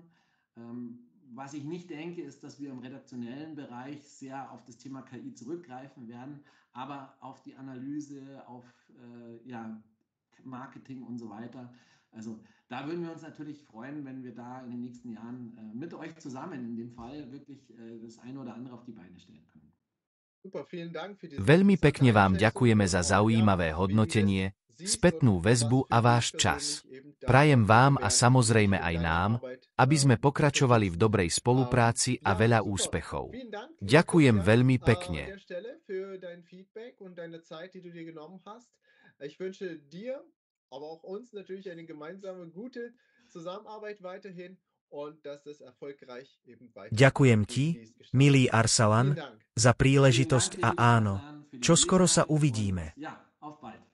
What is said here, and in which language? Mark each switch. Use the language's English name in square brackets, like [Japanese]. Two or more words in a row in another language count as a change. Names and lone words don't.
[German] Was ich nicht denke, ist, dass wir im redaktionellen Bereich sehr auf das Thema KI zurückgreifen werden, aber auf die Analyse, auf Marketing und so weiter. Also da würden wir uns natürlich freuen, wenn wir da in den nächsten Jahren mit euch zusammen in dem Fall wirklich das eine oder andere auf die Beine stellen können. [Slovak] Veľmi pekne vám ďakujeme za zaujímavé hodnotenie, spätnú väzbu a váš čas. Prajem vám a samozrejme aj nám, aby sme pokračovali v dobrej spolupráci a veľa úspechov. Ďakujem veľmi pekne. [German] Aber auch uns natürlich eine gemeinsame, gute Zusammenarbeit weiterhin und dass es erfolgreich eben weiter. [Slovak] Ďakujem ti, milý Arsalan, za príležitosť a áno, čoskoro sa uvidíme.